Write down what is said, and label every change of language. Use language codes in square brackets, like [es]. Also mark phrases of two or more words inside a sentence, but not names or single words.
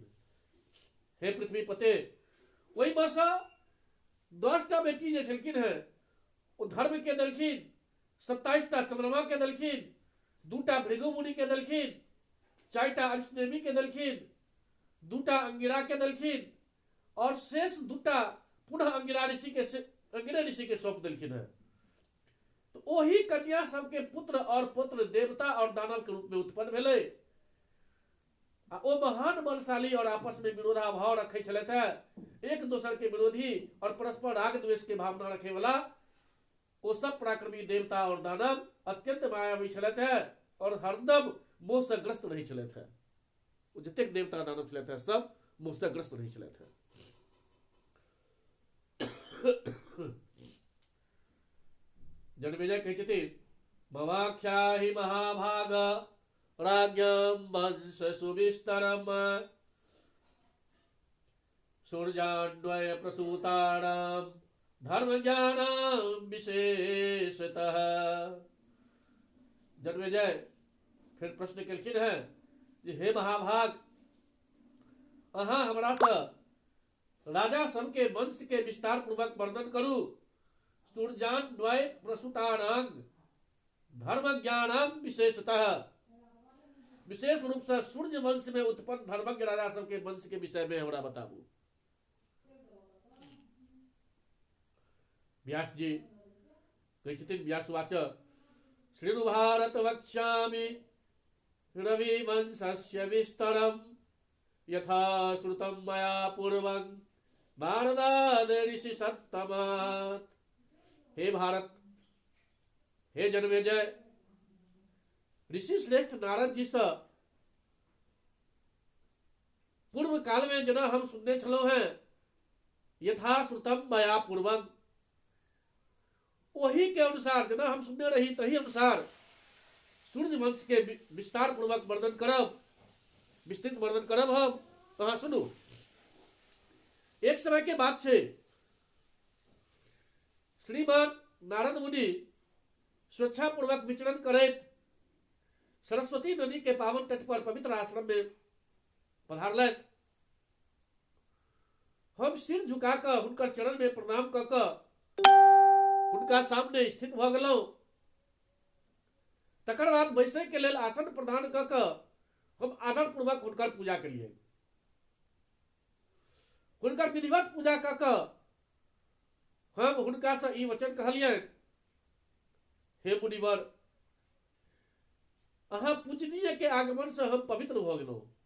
[mai] हे पृथ्वी पते, ओहि में से 10 टा बेटी जे छलखिन है ओ धर्म के देलखिन, 27 टा चंद्रमा के देलखिन, 2 टा भृगु मुनि के देलखिन, 4 टा अर्ष्णेमी के देलखिन, 2 टा अंगिरा के देलखिन और शेष 2 टा पुनः अंगिरा ऋषि के सौंप देलखिन है। तो वही कन्या सबके पुत्र और पुत्र देवता और दानव के रूप में उत्पन्न भेलै। ओ महान बलशाली और आपस में विरोधाभाव रखे छलथि है, एक दोसर के विरोधी और परस्पर राग द्वेष के भावना रखे वाला ओ सब पराक्रमी देवता और दानव अत्यंत मायावी छलथि है और हरदम मोह से ग्रस्त रही छलथि है। ओ जतेक देवता दानव छलथि है सब मोह से ग्रस्त रही छलथि है। जन्मेजय कहै छथिन, [sa] ममाख्याहि महाभाग राज्ञं वंश सुविस्तरम् सूर्यान्वय प्रसूतानां धर्म ज्ञानां विशेषतः। [mai] जन्मेजय फिर प्रश्न केलखिन है जे हे महाभाग, अहाँ हमरा से राजा सबके वंश के विस्तार पूर्वक वर्णन करू। [sa] सूर्यान्वय प्रसूतानां धर्म ज्ञानां विशेषतः, [mai] विशेष रूप से सूर्य वंश में उत्पन्न धर्मज्ञ राजा सबके वंश के विषय में हमरा बताबू। व्यास जी कहै छथिन, [sa] व्यासवाच श्रीनु भारत वक्ष्यामि रवि वंशस्य विस्तरम् यथा श्रुतं मया पूर्वं नारदाद ऋषि सत्तमात्। [mai] हे भारत, हे जन्मेजय, ऋषि श्रेष्ठ नारद जी से पूर्व काल में जना हम सुनने छलो हैं [sa] यथा श्रुतम मया पूर्वम, [mai] वही के अनुसार जना हम सुनने रही तही अनुसार सूर्य वंश के विस्तार पूर्वक वर्णन करब, विस्तृत वर्णन करब। हम कहा सुनू। एक समय के बात से श्रीमान नारद मुनि स्वेच्छा पूर्वक विचरण करैत सरस्वती नदी के पावन तट पर पवित्र आश्रम में पधारलैथ। हम सिर झुकाकर हुनकर चरण में प्रणाम क हुनका सामने स्थित भ गेलहुं। तकर बाद बैसै के लेल आसन प्रदान क हम आदर पूर्वक हुनकर पूजा करिए। हुनकर विधिवत पूजा क हम हुनका से ई वचन कहलियनि, हे मुनिवर, अहाँ पूजनीय के आगमन से हम पवित्र भ गेलहुं।